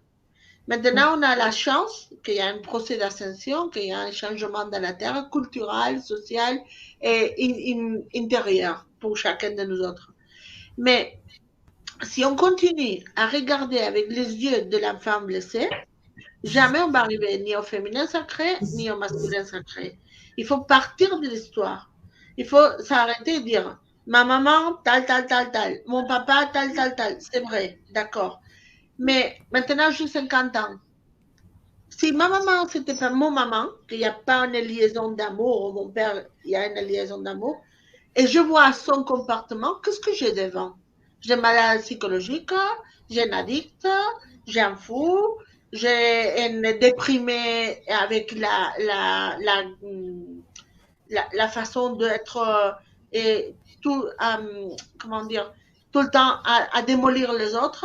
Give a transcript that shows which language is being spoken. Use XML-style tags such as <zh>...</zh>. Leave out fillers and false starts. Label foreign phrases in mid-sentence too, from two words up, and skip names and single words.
<fr>Maintenant, on a la chance qu'il y a un procès d'ascension, qu'il y a un changement dans la Terre, culturel, social et intérieur pour chacun de nous autres. Mais si on continue à regarder avec les yeux de la femme blessée, jamais on va arriver ni au féminin sacré, ni au masculin sacré. Il faut partir de l'histoire. Il faut s'arrêter et dire, ma maman, tal, tal, tal, tal. Mon papa, tal, tal, tal. C'est vrai, d'accord. Mais maintenant, j'ai 50 ans. Si ma maman, c'était pas mon maman, qu'il n'y a pas une liaison d'amour, mon père, il y a une liaison d'amour, et je vois son comportement, qu'est-ce que j'ai devant? J'ai une maladie psychologique, j'ai un addict, j'ai un fou, j'ai une déprimée avec la façon d'être et tout, comment dire, tout le temps à démolir les autres.</fr>